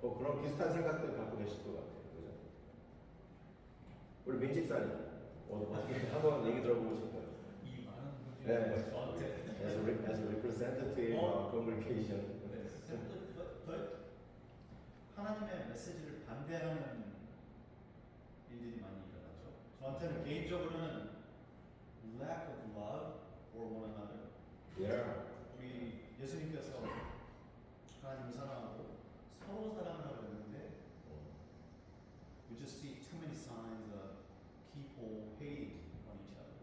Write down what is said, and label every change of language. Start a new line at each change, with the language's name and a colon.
Korean: 그런 비슷한 생각들 갖고 계실 것 같아요. 그죠? 우리 민집사님, 어떻게 한번 얘기 들어보고 싶어요. 이 많은 분들이 네. 저한테
English: As a representative congregation.
Korean: but 하나님의 메시지를 반대하는 일들이 많이 일어나죠. 저한테는 개인적으로는
English: lack of love for one another. Yeah.
Korean: 우리 예수님께서 하나님을 사랑하고 서로 사랑하라고 했는데
English: we just see too many signs of people hating on each other,